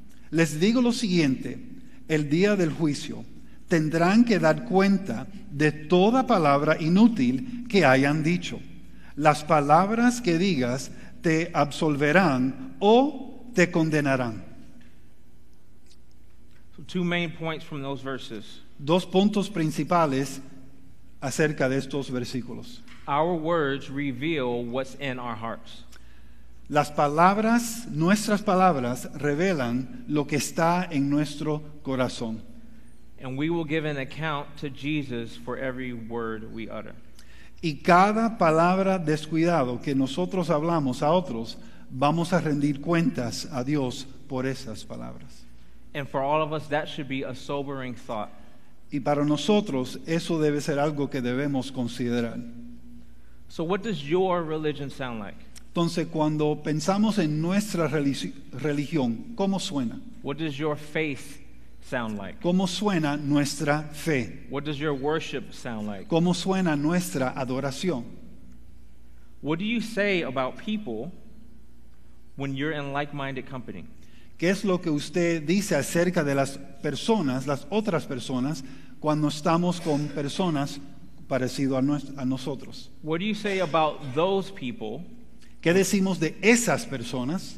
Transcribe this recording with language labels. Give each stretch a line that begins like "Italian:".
Spanish: Les digo lo siguiente, el día del juicio tendrán que dar cuenta de toda palabra inútil que hayan dicho. Las palabras que digas te absolverán o te condenarán.
English: So 2 main points from those verses.
Spanish: Dos puntos principales acerca de estos versículos.
English: Our words reveal what's in our hearts.
Spanish: Las palabras, nuestras palabras, revelan lo que está en nuestro corazón.
English: And we will give an account to Jesus for every word we utter.
Spanish: Y cada palabra descuidado que nosotros hablamos a otros, vamos a rendir cuentas a Dios por esas palabras.
English: And for all of us, that should be a sobering thought.
Spanish: Y para nosotros eso debe ser algo que debemos considerar.
English: So what does your religion sound like?
Spanish: Entonces, cuando pensamos en nuestra religión, ¿cómo suena?
English: What does your faith sound like?
Spanish: ¿Cómo suena nuestra fe?
English: What does your worship sound like?
Spanish: ¿Cómo suena nuestra adoración?
English: What do you say about people when you're in like-minded company?
Spanish: ¿Qué es lo que usted dice acerca de las personas, las otras personas, cuando estamos con personas parecidas a nosotros?
English: What do you say about those people
Spanish: ¿Qué decimos de esas personas